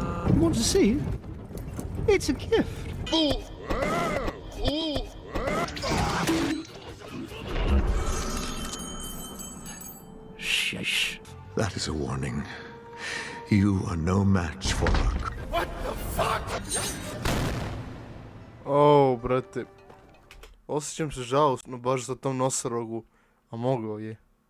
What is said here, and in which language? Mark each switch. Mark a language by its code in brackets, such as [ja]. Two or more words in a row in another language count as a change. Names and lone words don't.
[en] You want to see? It's a gift. Ooh. Shush. That is a warning. You are no match for luck. What the fuck? [sr] O, brate. Osjećam se žalostno baš za tom nosorogu. A mogao je.